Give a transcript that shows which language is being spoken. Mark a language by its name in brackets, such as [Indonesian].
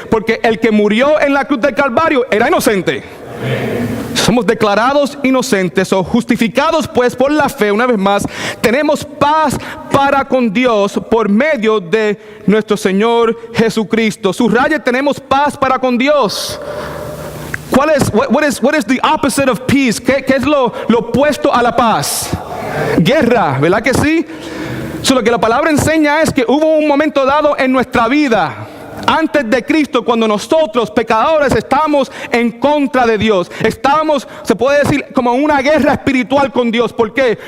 [Spanish] Porque el que murió en la cruz del Calvario era inocente. Somos declarados inocentes o justificados pues por la fe. Una vez más, tenemos paz para con Dios por medio de nuestro Señor Jesucristo. Subraye, tenemos paz para con Dios. [English] What is the opposite of peace? [Spanish] ¿Qué es lo opuesto a la paz? Guerra, ¿verdad que sí? Lo que la palabra enseña es que hubo un momento dado en nuestra vida antes de Cristo, cuando nosotros, pecadores, estábamos en contra de Dios. Estábamos, se puede decir, como en una guerra espiritual con Dios. ¿Por qué?